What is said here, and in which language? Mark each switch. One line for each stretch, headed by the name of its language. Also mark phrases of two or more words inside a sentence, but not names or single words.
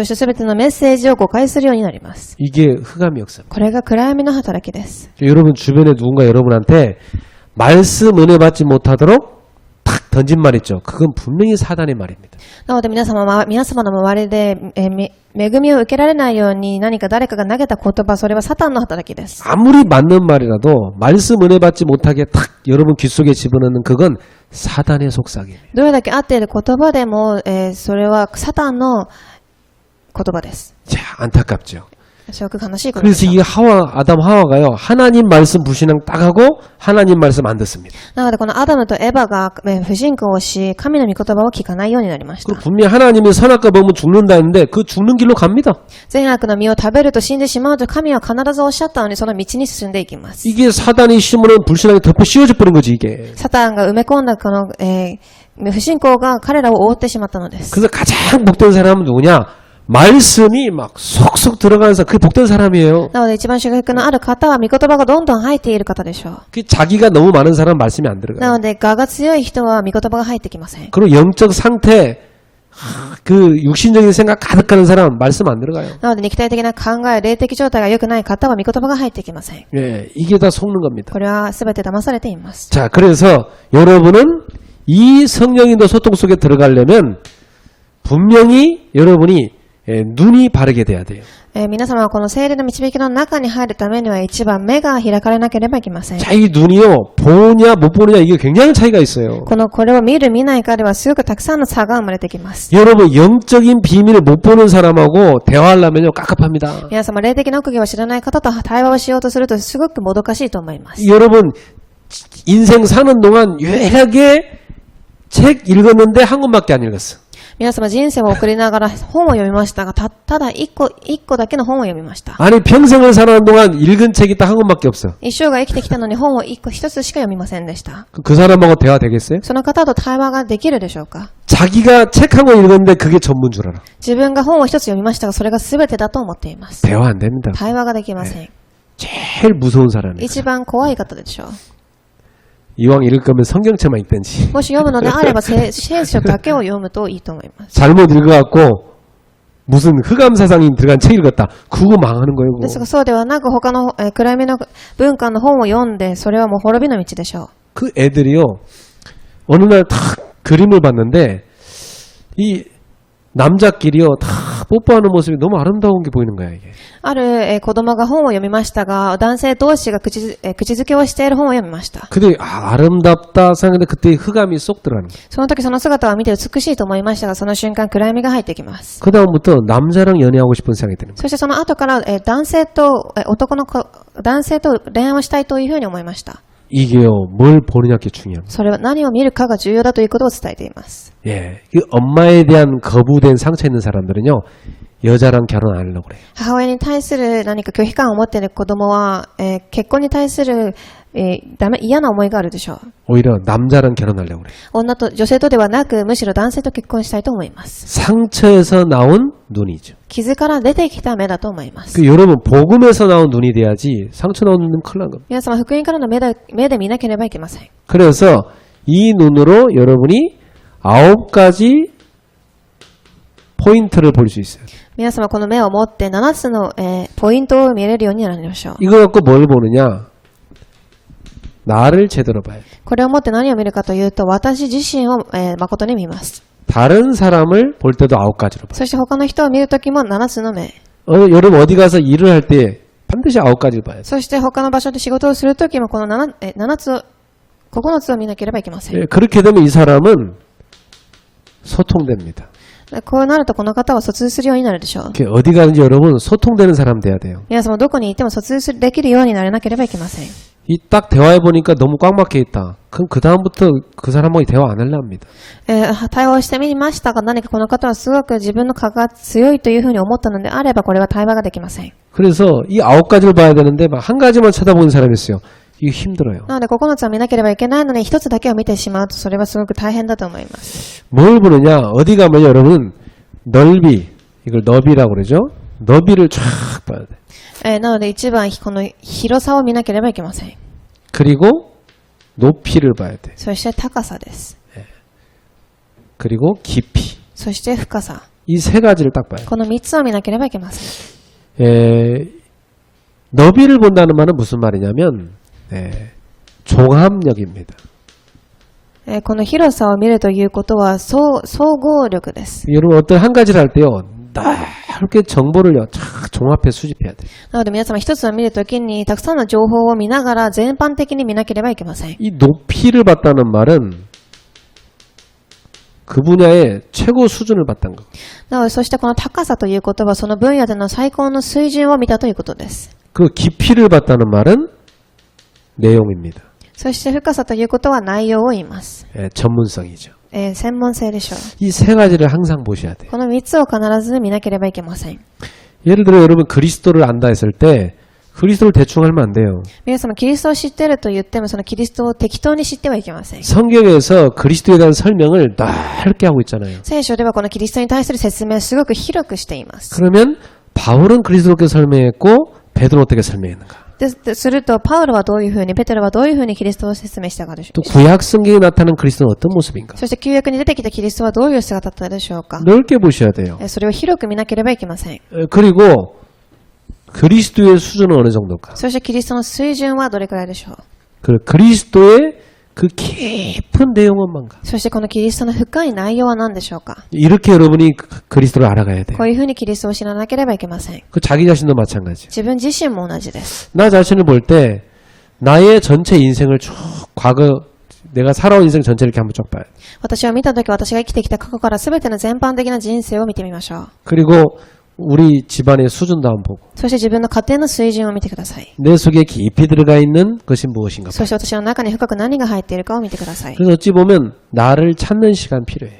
Japanese: そして全てのメッセージを誤解するようになります。
Korean: 이게 흑암의 역사입니다.
Japanese: これが暗闇の働きです。
Korean: 여러분 주변에 누군가 여러분한테 말씀 은혜 받지 못하도록 탁 던진 말 있죠. 그건 분명히 사단의 말입니다.
Japanese: なので皆様の周りで、恵みを受けられないように何か誰かが投げた言葉、それはサタンの働きです。
Korean: 아무리 맞는 말이라도 말씀 은혜 받지 못하게 탁 여러분 귀 속에 집어넣는 그건 사단의 속삭임이에요.
Japanese: どれだけ合っている言葉でも、それはサタンの言葉です。
Korean: 자, 안타깝죠.
Japanese: すごく悲しいことで
Korean: 그래서
Japanese: す。
Korean: 이 아담 하와가요. 하나님 말씀 불신앙 딱 하고 하나님 말씀 안 듣습니다.
Japanese: なのでこのアダムとエヴァが、不信仰をし、神の御言葉を聞かないようになりました。
Korean: 그리고 분명히 하나님이 선악과 먹으면 죽는다는데 그 죽는 길로 갑니다.
Japanese: 善悪の実を食べると死んでしまうと神は必ずおっしゃったのにその道に進んでいきます。
Korean: 이게 사단이 심으는 불신앙이 덮어 씌워져 버린 거지 이게.
Japanese: サタンが埋め込んだこの、不信仰が彼らを覆ってしまったのです。
Korean: 그래서 가장 복된 사람은 누구냐? 말씀이 막 속속 들어가면서 그게 복된 사람이에요.
Japanese: なので一番祝福のある方は御言葉がどんどん入っている方でしょう。
Korean: 그 자기가 너무 많은 사람은 말씀이 안
Japanese: な
Korean: 들어가요.
Japanese: ので我が強い人は御言葉が入ってきません。
Korean: 그리고 영적 상태 그 육신적인 생각 가득하는 사람 말씀 안 들어가요.
Japanese: なので肉体的な考え、霊的状態が良くない方は御言葉が入ってきません。
Korean: 예, 이게 다 속는 겁니다.
Japanese: これは全て騙されています。
Korean: 자, 그래서 여러분은 이 성령인도 소통 속에 들어가려면 분명히 여러분이 눈이 바르게 돼야 돼요.
Japanese: 皆様はこの聖霊の導きの中に入るためには一番目が開かれなければいけません。
Korean: 자, 이 눈이요, 보느냐 못 보느냐 이게 굉장히 차이가 있어요.
Japanese: これを見る見ないかではすごくたくさんの差が生まれてきます。
Korean: 여러분 영적인 비밀을 못 보는 사람하고 대화하려면요 깝깝합니다.
Japanese: 皆様霊的な奥義を知らない方と対話をしようとするとすごくもどかしいと思います。
Korean: 여러분 인생 사는 동안 유일하게 책 읽었는데 한 권밖에 안 읽었어.
Japanese: 皆様人生を送りながら本を読みましたが、ただ一個だけの本を読みました。
Korean: 아니 평생을 사는 동안 읽은 책이 딱 한 권밖에 없어.
Japanese: 一生が生きてきたのに本を一つしか読みませんでした。
Korean: 그 사람하고 대화 되겠어요?
Japanese: その方と対話ができるでしょうか？
Korean: 자기가 책 한 권 읽었는데 그게 전부인 줄 알아.
Japanese: 自分が本を一つ読みましたが、それが全てだと思っています。
Korean: 대화 안 됩니다.
Japanese: 対話ができません。
Korean: 제일 무서운 사람이에요.
Japanese: 一番怖い方でしょう。
Korean: 이왕 읽을 거면 성경책만 읽든지.
Japanese: もし読むのであれば聖書だけを読むといいと思います。
Korean: 잘못 읽어갖고 무슨 흑암사상이 들어간 책 읽었다. 그거 망하는 거예요.
Japanese: です
Korean: 그거.
Japanese: がそうではなく他の暗闇の文化の本を読んで、それはもう滅びの道でしょう。
Korean: 그 애들이요. 어느 날 탁 그림을 봤는데 이 남자끼리요 다 뽀뽀하는 모습이 너무 아름다운 게 보이는 거야 이게.
Japanese: ある子供が本を読みましたが、男性同士が口づけをしている本を読みました。
Korean: 근데 아름답다 생각했는데 그때 흑암이 쏙 들어가는 거야.
Japanese: その時その姿を見て美しいと思いましたが、その瞬間暗闇が入ってきます。
Korean: 그 다음부터 남자랑 연애하고 싶은 생각이 드는 거야.
Japanese: そしてその後から男性と恋愛をしたいというふうに思いました。
Korean: 이게요 뭘 보느냐 게 중요합니다.
Japanese: それは何を見るかが重要だということを伝えています。
Korean: 예, 그 엄마에 대한 거부된 상처 있는 사람들은요 여자랑 결혼 안 하려고 그래요.
Japanese: 母親に対する何か拒否感を持っている子供は、結婚に対する、嫌な思いがあるでしょう。
Korean: 오히려 남자랑 결혼하려고 그래요.
Japanese: 女性とではなく、むしろ男性と結婚したいと思います。
Korean: 상처에서 나온 눈이죠.
Japanese: 傷から出てきた目だと思います。
Korean: 그 여러분 복음에서 나온 눈이 돼야지 상처 나온 눈은 큰일 난 겁니다.
Japanese: 皆様、福音からの目で見なければいけません。
Korean: 그래서 이 눈으로 여러분이 9가지 포인트를 볼 수 있어요.
Japanese: 皆様、この目を持って7つの、ポイントを見れるようになりましょう。
Korean: 이거 갖고 뭘 보느냐? 나를 제대로 봐야 돼.
Japanese: これを持って何を見るかというと、私自身を、誠に見ます。
Korean: 다른 사람을 볼 때도 9가지로 봐요.
Japanese: そして他の人を見るときも7つの目。
Korean: 여러분 어디 가서 일을 할 때 반드시 9가지를 봐야 돼.
Japanese: そして他の場所で仕事をするときもこの9つを見なければいけません。
Korean: 예, 그렇게 되면 이 사람은 소통됩니다.
Japanese: こうなるとこの方は疎通するようになるでしょう。
Korean: 이렇게 어디 가든지 여러분 소통되는 사람 돼야 돼요.
Japanese: 皆様どこにいても疎通できるようにならなければいけません。
Korean: 이 딱 대화해 보니까 너무 꽉 막혀 있다. 그럼 그 다음부터 그 사람하고 대화 안 하려 합니다.
Japanese: 対応してみましたが、何かこの方はすごく自分の顔が強いというふうに思ったのであれば、これは対話ができません。
Korean: 그래서 이 9가지를 봐야 되는데 막 한 가지만 쳐다보는 사람이 있어요. 이게 힘들어요.
Japanese: なので9つは見なければいけないのに1つだけを見てしまうと、それはすごく大変だと思います。
Korean: 뭘 보느냐? 어디 가면 여러분 넓이, 이걸 너비라고 그러죠? 너비를 쫙 봐야 돼.
Japanese: なので一番この広さを見なければいけません。
Korean: 그리고 높이를 봐야 돼.
Japanese: そして高さです。
Korean: 그리고 깊이.
Japanese: そして深さ。
Korean: 이 세 가지를 딱 봐야 돼.
Japanese: この3つを見なければいけません。
Korean: 너비를 본다는 말은 무슨 말이냐면 종합력입니다.
Japanese: この広さを見るということは総合力です。
Korean: 여러분 어떤 한 가지를 할 때요. 넓게 정보를요. 쫙 종합해 수집해야 돼.
Japanese: なので皆様一つを見るときにたくさんの情報を見ながら全般的に見なければいけません。
Korean: 이 높이를 봤다는 말은 그 분야의 최고 수준을 봤다는 거.
Japanese: なのでそしてこの高さということはその分野での最高の水準を見たということです。
Korean: 그 깊이를 봤다는 말은 내용입니다.
Japanese: そして深さということは内容を言います。
Korean: 전문성이죠.
Japanese: 専門性でしょう。
Korean: 이 세 가지를 항상 보셔야 돼요.
Japanese: この3つを必ず見なければいけません。
Korean: 예를 들어 여러분 그리스도를 안다 했을 때 그리스도를 대충 하면 안 돼요.
Japanese: 皆様キリストを知っていると言ってもそのキリストを適当に知ってはいけません。
Korean: 성경에서 그리스도에 대한 설명을 넓게 하고 있잖아요.
Japanese: 聖書ではこのキリストに対する説明をすごく広くしています。
Korean: 그러면 바울은 그리스도께 설명했고 베드로 어떻게 설명했는가?
Japanese: すると、パウロはどういうふうに、ペテロはどういうふうにキリストを説明したかでしょ
Korean: 또
Japanese: うか。
Korean: 구약 성경에 나타난 그리스도는 어떤 모습인가?
Japanese: そして旧約に出てきたキリストはどういう姿だったでしょうか。
Korean: 넓게 보셔야 돼요.
Japanese: それを広く見なければいけません。
Korean: 그리고 그리스도의 수준은 어느 정도일까?
Japanese: そしてキリストの水準はどれくらいでしょう。
Korean: 그리스도의 그 깊은 내용은만가.
Japanese: そしてこのキリストの深い内容は何でしょうか。
Korean: 이렇게 여러분이 그리스도를 알아가야 돼요.
Japanese: こういうふうにキリストを知らなければいけません。
Korean: 그 자기 자신도 마찬가지.
Japanese: 自分自身も同じです。
Korean: 나 자신을 볼 때 나의 전체 인생을 쭉 과거 내가 살아온 인생 전체를 이렇게 한번 쭉 봐요.
Japanese: 私を見たとき、私が生きてきた過去から全ての全般的な人生を見てみましょう。
Korean: 그리고 우리 집안의 수준도 한번 보고
Japanese: そして自分の家庭の水準を見てください。
Korean: 내 속에 깊이 들어가 있는 것이 무엇인가
Japanese: そして私の中に深く何が入っているかを見てください。
Korean: 그래서 어찌 보면 나를 찾는 시간 필요해요.